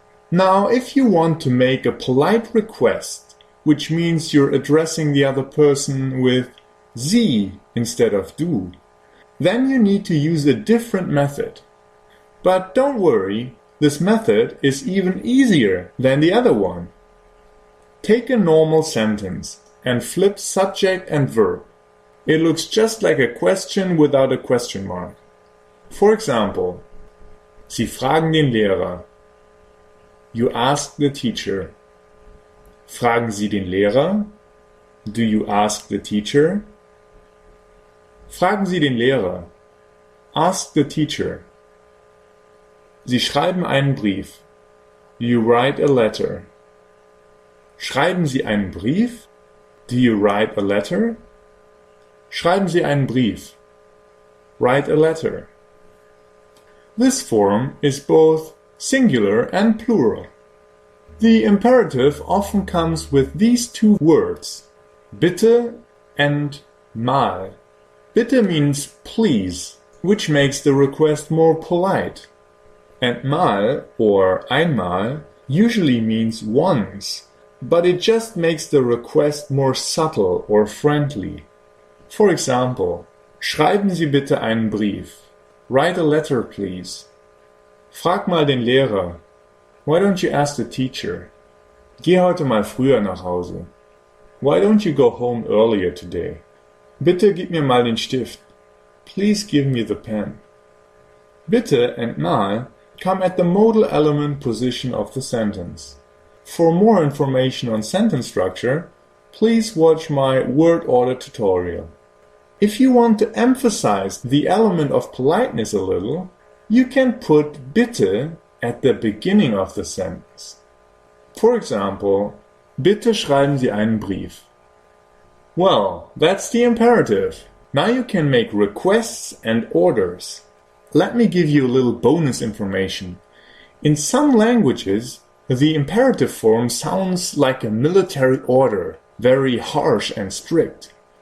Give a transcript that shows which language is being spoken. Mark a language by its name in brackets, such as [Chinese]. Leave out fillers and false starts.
[English] Now, if you want to make a polite request, which means you're addressing the other person with Sie instead of du, then you need to use a different method. But don't worry, this method is even easier than the other one. Take a normal sentence and flip subject and verb. It looks just like a question without a question mark. For example, [German] Sie fragen den Lehrer. [English] You ask the teacher. [German] Fragen Sie den Lehrer? [English] Do you ask the teacher? [German] Fragen Sie den Lehrer. [English] Ask the teacher. [German] Sie schreiben einen Brief. [English] You write a letter. [German] Schreiben Sie einen Brief? [English] Do you write a letter? [German] Schreiben Sie einen Brief. [English] Write a letter. This form is both singular and plural. The imperative often comes with these two words, bitte and mal. Bitte means please, which makes the request more polite. And mal, or einmal, usually means once, but it just makes the request more subtle or friendly. For example, [German] schreiben Sie bitte einen Brief. [English] Write a letter, please. [German] Frag mal den Lehrer. [English] Why don't you ask the teacher? [German] Geh heute mal früher nach Hause. [English] Why don't you go home earlier today? [German] Bitte gib mir mal den Stift. [English] Please give me the pen. Bitte and mal come at the modal element position of the sentence. For more information on sentence structure, please watch my word order tutorial. If you want to emphasize the element of politeness a little, you can put bitte at the beginning of the sentence. For example, [German] bitte schreiben Sie einen Brief. [English] Well, that's the imperative. Now you can make requests and orders. let me give you a little bonus information. In some languages, the imperative form sounds like a military order, very harsh and strict.